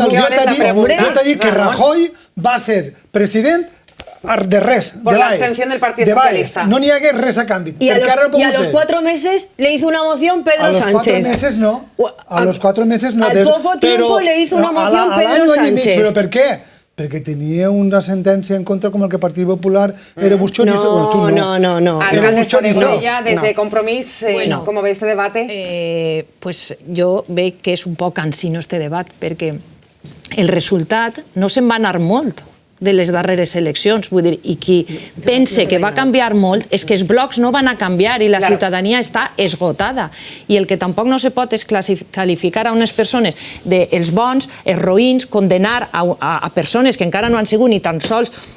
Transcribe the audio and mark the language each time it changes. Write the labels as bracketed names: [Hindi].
[Catalan] Jo t'he dit que Rajoy va ser president de res, [Spanish] por la abstención del Partido Socialista. [Catalan] No n'hi hagués res a canvi. [Spanish] Y a los 4 meses le hizo una moción Pedro Sánchez. A los 4 meses no. A los 4 meses no. Al poco tiempo le hizo una moción Pedro Sánchez. [Catalan] ¿Pero per què? Perquè tenia una sentència en contra com el que el Partit Popular era Buschonis. No. [Spanish] Alcalde Sorella, desde Compromís, ¿cómo ve este debate? [Catalan] Pues jo veig que és un poc cansino este debat, perquè el resultat no se'n va anar molt de les darreres eleccions. Vull dir, i qui pense que va canviar molt és que els blocs no van a canviar i la ciutadania està esgotada. I el que tampoc no se pot és qualificar a unes persones dels bons, els roïns, condenar a persones que encara no han sigut ni tan sols